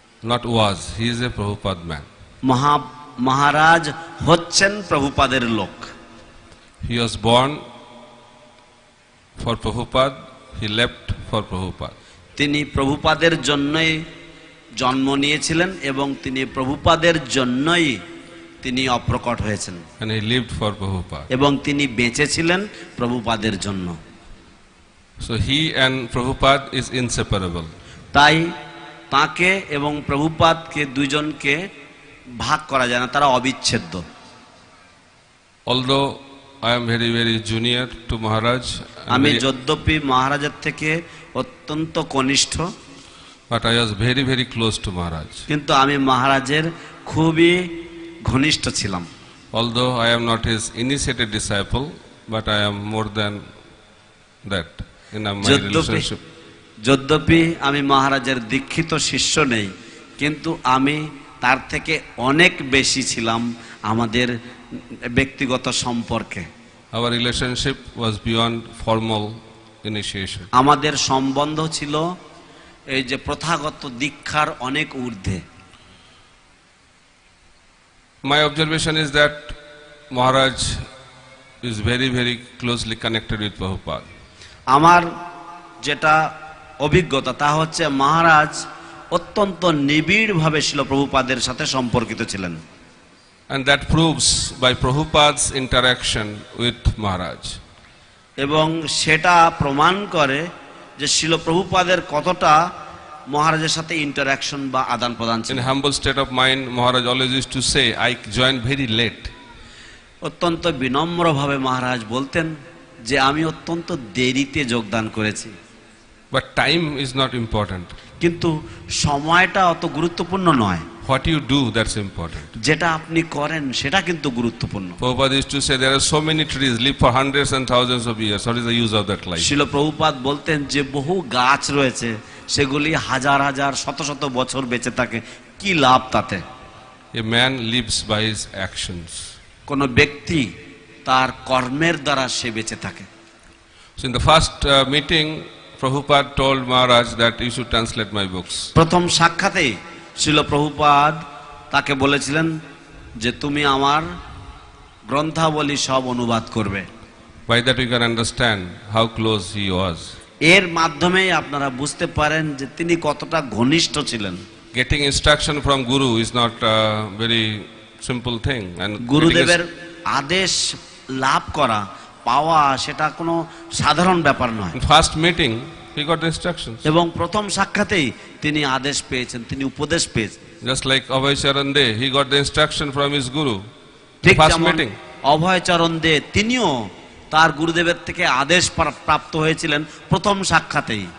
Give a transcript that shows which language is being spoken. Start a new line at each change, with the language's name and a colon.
English: Not was, he is a Prabhupada man.
Bangla: মহারাজ হচ্ছেন প্রভুপাদের লোক।
English: He was born for Prabhupada, he left for Prabhupada.
Bangla: তিনি প্রভুপাদের জন্যই জন্ম নিয়েছিলেন এবং তিনি প্রভুপাদের জন্যই তিনি অপ্রকট হয়েছেন।
English: And he lived for Prabhupada.
Bangla: এবং তিনি বেঁচে ছিলেন প্রভুপাদের জন্য।
English: So he and Prabhupada is inseparable.
Bangla: তাই তাকে এবং প্রভুপাদকে দুইজনকে ভাগ করা যায় না, তারা অবিচ্ছেদ্য।
English: Although I am very very junior to Maharaj,
Bangla: আমি যদ্যপি মহারাজের থেকে অত্যন্ত কনিষ্ঠ,
English: but I was very very close to Maharaj.
Bangla: কিন্তু আমি মহারাজের খুবই ঘনিষ্ঠ ছিলাম।
English: Although I am not his initiated disciple, but I am more than that in my relationship.
Bangla: যদ্যপি আমি মহারাজের দীক্ষিত শিষ্য নেই, কিন্তু আমি তার থেকে অনেক বেশি ছিলাম আমাদের ব্যক্তিগত সম্পর্কে।
English: Our relationship was beyond formal initiation.
Bangla: আমাদের সম্বন্ধ ছিল এই যে প্রথাগত দীক্ষার অনেক ঊর্ধ্বে।
English: My observation is that Maharaj is very very closely connected with Prabhupada.
Bangla: আমার যেটা অভিজ্ঞতা তা হচ্ছে মহারাজ অত্যন্ত নিবিড়ভাবে ছিল প্রভুপাদের সাথে সম্পর্কিত ছিলেন।
English: And that proves by Prabhupada's interaction with Maharaj.
Bangla: এবং সেটা প্রমাণ করে যে শিল প্রভুপাদের কতটা মহারাজের সাথে ইন্টারাকশন বা আদান প্রদান ছিল।
English: In humble state of mind, Maharaj always used to say, I joined very late.
Bangla: অত্যন্ত বিনম্রভাবে মহারাজ বলতেন যে আমি অত্যন্ত দেরিতে যোগদান করেছি।
English: But time is not important.
Bangla: কিন্তু সময়টা অত গুরুত্বপূর্ণ নয়।
English: What you do, that's important.
Bangla: যেটা আপনি করেন সেটা কিন্তু গুরুত্বপূর্ণ।
English: Prabhupada used to say there are so many trees live for hundreds and thousands of years. What is the use of that life?
Bangla: শিল প্রভুপাদ বলতেন যে বহু গাছ রয়েছে সেগুলি হাজার হাজার শত শত বছর বেঁচে থাকে, কি লাভ তাতে?
English: A man lives by his actions.
Bangla: কোন ব্যক্তি তার কর্মের দ্বারা সে বেঁচে থাকে।
English: So in the first meeting, Prabhupada told Maharaj that you should translate my books.
Bangla: প্রথম সাক্ষাতেই শিল প্রভুপাদ তাকে বলেছিলেন যে তুমি আমার গ্রন্থাবলী সব অনুবাদ করবে।
English: By that you can understand how close he was.
Bangla: এর মাধ্যমেই আপনারা বুঝতে পারেন যে তিনি কতটা ঘনিষ্ঠ ছিলেন।
English: Getting instruction from Guru is not a very simple thing. And
Bangla: গুরুদেবের আদেশ লাভ করা পাওয়া সেটা কোনো সাধারণ ব্যাপার নয়।
English: in first meeting, he got the instructions.
Bangla: এবং প্রথম সাক্ষাতেই তিনি আদেশ পেয়েছেন, তিনি উপদেশ পেয়েছেন।
English: Just like Abhay Charan De, he got the instruction from his guru.
Bangla: ঠিক
English: First
Bangla: যেমন
English: meeting.
Bangla: অভয়চরণ দে তিনিও তার গুরুদেবের থেকে আদেশ প্রাপ্ত হয়েছিলেন প্রথম সাক্ষাতেই।